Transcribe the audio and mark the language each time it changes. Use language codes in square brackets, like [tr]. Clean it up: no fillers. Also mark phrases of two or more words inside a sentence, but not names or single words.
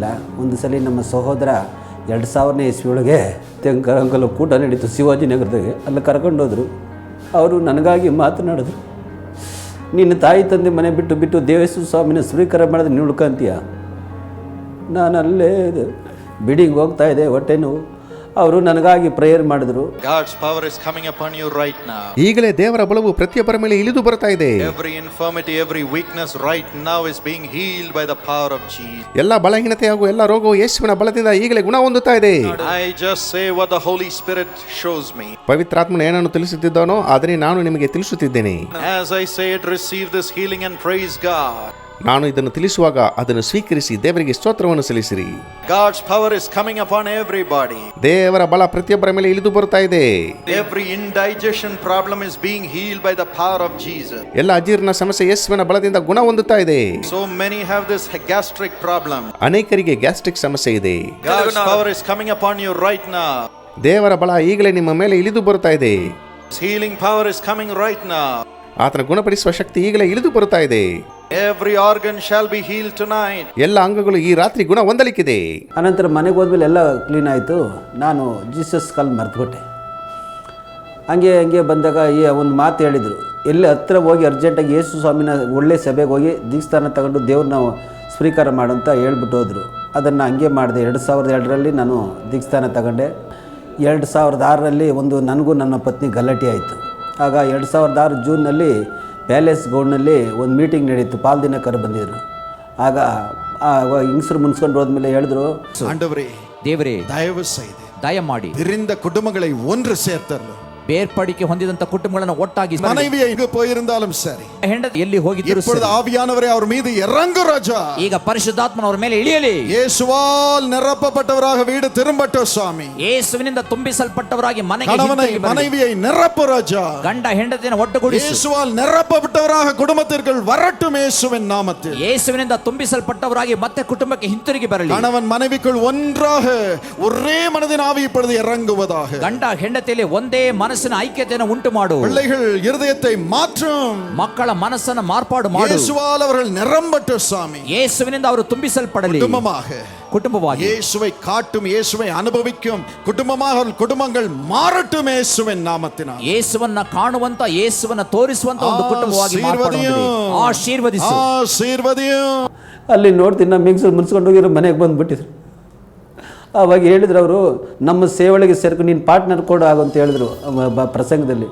[kn] ಒಂದು ಸಲ ನಮ್ಮ ಸಹೋದರ 2000ನೇ ಇಸ್ವಿಯೊಳಗೆ ತೆಂಕರಂಗಲು ಕೂಟ ನಡೀತು ಶಿವಾಜಿನಗರದಾಗೆ. ಅಲ್ಲಿ ಕರ್ಕೊಂಡೋದ್ರು. ಅವರು ನನಗಾಗಿ ಮಾತನಾಡಿದ್ರು, ನಿನ್ನ ತಾಯಿ ತಂದೆ ಮನೆ ಬಿಟ್ಟು ದೇವೇಶ್ವರ ಸ್ವಾಮಿನ ಸ್ವೀಕಾರ ಮಾಡಿದ್ರೆ ನೀನು ಉಳ್ಕೊಂತೀಯ. ನಾನು ಅಲ್ಲೇ ಬಿಡಿಗೆ ಹೋಗ್ತಾ ಇದ್ದೆ, ಹೊಟ್ಟೆ ನೋವು. ಅವರು ನನಗಾಗಿ ಪ್ರೇಯರ್ ಮಾಡಿದ್ರು. [en] God's power is coming upon you right now. [kn] ಈಗಲೇ ದೇವರ ಬಲವು ಪ್ರತಿಯೊಬ್ಬರ ಮೇಲೆ ಇಳಿದು ಬರ್ತಾ ಇದೆ. [en] Every infirmity, every weakness right now is being healed by the power of Jesus. [kn] ಎಲ್ಲ ಬಲಹೀನತೆ ಹಾಗೂ ಎಲ್ಲ ರೋಗವು ಯೇಸುವಿನ ಬಲದಿಂದ ಈಗಲೇ ಗುಣ ಹೊಂದುತ್ತಾ ಇದೆ. [en] I just say what the Holy Spirit shows me. [kn] ಪವಿತ್ರಾತ್ಮನು ಏನನ್ನು ತಿಳಿಸುತ್ತಿದ್ದಾನೋ ಅದನ್ನೇ ನಾನು ನಿಮಗೆ ತಿಳಿಸುತ್ತಿದ್ದೇನೆ. [en] As I say it, receive this healing and praise God. [kn] ನಾನು ಇದನ್ನು ತಿಳಿಸುವಾಗ ಅದನ್ನು ಸ್ವೀಕರಿಸಿ ದೇವರಿಗೆ ಸ್ತೋತ್ರವನ್ನು ಸಲ್ಲಿಸಿರಿ. [en] God's power is coming upon everybody. [kn] ದೇವರ ಬಲ ಪ್ರತಿಯೊಬ್ಬರ ಮೇಲೆ ಇಳಿದು ಬರ್ತಾ ಇದೆ. [en] Every indigestion problem is being healed by the power of Jesus. [kn] ಎಲ್ಲ ಅಜೀರ್ಣ ಸಮಸ್ಯೆ ಯೇಸುವಿನ ಬಲದಿಂದ ಗುಣ ಹೊಂದುತ್ತಾ ಇದೆ. [en] So many have this gastric problem. [kn] ಅನೇಕರಿಗೆ ಗ್ಯಾಸ್ಟ್ರಿಕ್ ಸಮಸ್ಯೆ ಇದೆ. [en] God's power is coming upon you right now. [kn] ದೇವರ ಬಲ ಈಗಲೇ ನಿಮ್ಮ ಮೇಲೆ ಇಳಿದು ಬರ್ತಾ ಇದೆ. [en] Healing power is coming right now. [kn] ಆತನ ಗುಣಪಡಿಸುವ ಶಕ್ತಿ ಈಗಲೇ ಇಳಿದು ಬರುತ್ತಾ ಇದೆ. [en] Every organ shall be healed tonight. [kn] ಎಲ್ಲ ಅಂಗಗಳು ಈ ರಾತ್ರಿ ಗುಣ ಹೊಂದಲಿಕ್ಕಿದೆ. ಅನಂತರ ಮನೆಗೆ ಹೋದ್ಮೇಲೆ ಎಲ್ಲ ಕ್ಲೀನ್ ಆಯಿತು. ನಾನು ಜೀಸಸ್ ಕಾಲ್ ಮರ್ತುಬಿಟ್ಟೆ. ಹಂಗೆ ಬಂದಾಗ ಒಂದು ಮಾತು ಹೇಳಿದರು, ಎಲ್ಲಿ ಹತ್ತಿರ ಹೋಗಿ ಅರ್ಜೆಂಟಾಗಿ ಯೇಸು ಸ್ವಾಮಿನ ಒಳ್ಳೆ ಸಭೆಗೆ ಹೋಗಿ ದೀಕ್ಷಾನ ತಗೊಂಡು ದೇವ್ರನ್ನ ಸ್ವೀಕಾರ ಮಾಡು ಅಂತ ಹೇಳ್ಬಿಟ್ಟು ಹೋದರು. ಅದನ್ನು ಹಂಗೆ ಮಾಡಿದೆ. 2002ರಲ್ಲಿ ನಾನು ದೀಕ್ಷಾನ ತಗೊಂಡೆ. 2006ರಲ್ಲಿ ನನಗೂ ನನ್ನ ಪತ್ನಿ ಗಲಾಟೆ ಆಯಿತು. ಆಗ 2006 ಜೂನ್ನಲ್ಲಿ ಪ್ಯಾಲೇಸ್ ಗೌಡ್ನಲ್ಲಿ ಒಂದು ಮೀಟಿಂಗ್ ನಡೀತು. ಪಾಲ್ದಿನಕರು ಬಂದಿದ್ರು. ಆಗ ಹಿಂಗಸರು ಮುನ್ಸ್ಕೊಂಡು ಹೋದ್ಮೇಲೆ ಹೇಳಿದ್ರು, ದೇವರೇ [ta] ದಯವು செய்து [kn] ದಯಮಾಡಿ [ta] பிரிந்த குடும்பங்களை ஒன்று சேர்த்தருளும். [kn] ಬೇರ್ಪಡಿಕೆ ಹೊಂದಿದಂತ ಕುಟುಂಬಗಳನ್ನು ಒಟ್ಟಾಗಿ [ta] மனைவியை எங்கு போயிருந்தாலும் சரி, [kn] ಹೆಂಡತಿ ಎಲ್ಲಿ ಹೋಗಿದ್ದರೂ [ta] இப்பொழுது ஆவியானவரே அவர் மீது இறங்கு ராஜா. [kn] ಈಗ ಪರಿಶುದ್ಧಾತ್ಮನ ಅವರ ಮೇಲೆ ಇಳಿಯಲಿ. [ta] இயேசுவால் நிரப்பப்பட்டவராக வீடு திரும்பட்டும் சுவாமி. [kn] ಯೇಸುವಿನಿಂದ ತುಂಬಿಸಲ್ಪಟ್ಟವರಾಗಿ ಮನೆಗೆ [ta] கணவனை [kn] ಹಿಂತಿರುಗಿ ಬರಲಿ. [ta] மனைவியை நிரப்பு ராஜா. [kn] ಗಂಡ ಹೆಂಡತಿಯನ್ನು ಒಟ್ಟುಗೂಡಿಸು. [ta] இயேசுவால் நிரப்பப்பட்டவராக குடும்பத்திற்குள் வரட்டும் இயேசுவின் நாமத்தில். [kn] ಯೇಸುವಿನಿಂದ ತುಂಬಿಸಲ್ಪಟ್ಟವರಾಗಿ ಮತ್ತೆ ಕುಟುಂಬಕ್ಕೆ ಹಿಂತಿರುಗಿ ಬರಲಿ. [ta] கணவன் மனைவிக்குள் ஒன்றாக ஒரே மனதின் ஆவி இப்பொழுது இறங்குவதாக. [kn] ಗಂಡ ಹೆಂಡತಿಯಲ್ಲಿ ಒಂದೇ ಮನಸ್ಸಿನ ಐಕ್ಯತೆಯನ್ನು ಉಂಟು ಮಾಡು. [ta] பிள்ளைகள் இருதயத்தை மாற்றும். [kn] ಮಕ್ಕಳ ಮನಸ್ಸನ್ನು ಮಾರ್ಪಾಡು ಮಾಡು. [ta] இயேசுவால் அவர்கள் நிரம்பட்டும் சுவாமி. [kn] ಯೇಸುವಿನಿಂದ ಅವರು ತುಂಬಿಸಲ್ಪಡಲಿ. ಕುಟುಂಬವಾಗಿ [ta] இயேசுவை காட்டும், இயேசுவை அனுபவிக்கும் குடும்பமாக குடும்பங்கள் மாறட்டும் இயேசுவின் நாமத்தினால். [kn] ಯೇಸುವನ್ನ ಕಾಣುವಂತ, ಯೇಸುವನ್ನ ತೋರಿಸುವಂತ ಒಂದು ಕುಟುಂಬವಾಗಿ ಆಶೀರ್ವದಿಸು. ಅಲ್ಲಿ ನೋಡ್ತೀನಿ, ನಮ್ಮ ಮಿಕ್ಸರ್ ಮುನ್ಸ್ಕೊಂಡು ಹೋಗಿರೋ ಮನೆಗೆ ಬಂದುಬಿಟ್ಟಿದ್ರು. ಆವಾಗ ಹೇಳಿದ್ರು ಅವರು, ನಮ್ಮ ಸೇವಳಿಗೆ ಸೇರ್ಕೊಂಡು ನೀನು ಪಾರ್ಟ್ನರ್ ಕೊಡು ಆಗು ಅಂತ ಹೇಳಿದ್ರು ಪ್ರಸಂಗದಲ್ಲಿ.